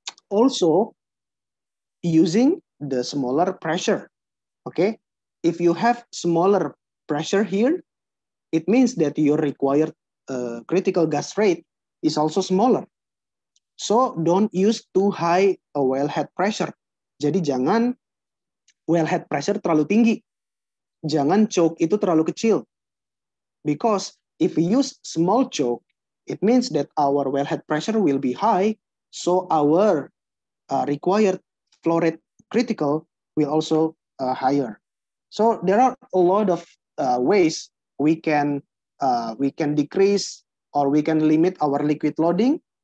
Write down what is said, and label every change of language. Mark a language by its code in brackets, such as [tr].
[en] Also, using the smaller pressure. Okay, if you have smaller pressure here, it means that your required critical gas rate is also smaller. So don't use too high a wellhead pressure. [id] Jadi jangan wellhead pressure terlalu tinggi. Jangan choke itu terlalu kecil. [en] Because if we use small choke, it means that our wellhead pressure will be high, so our required flow rate critical will also higher. So there are a lot of ways we can decrease or we can limit our liquid loading.